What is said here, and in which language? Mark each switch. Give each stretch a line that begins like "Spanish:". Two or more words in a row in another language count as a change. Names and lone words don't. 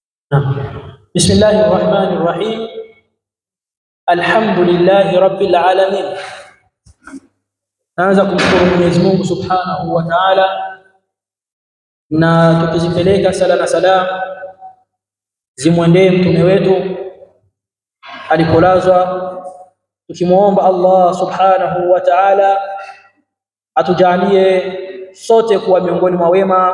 Arabic: بسم الله الرحمن الرحيم. الحمد لله رب العالمين.
Swahili: Naanza kumshukuru Mwenyezi Mungu
Arabic: سبحانه وتعالى,
Swahili: na tukizipeleka sala na salam zimwendee mtume wetu alipolazwa, tukimuomba Allah
Arabic: سبحانه وتعالى
Swahili: atujalie sote kuwa miongoni mwa wema.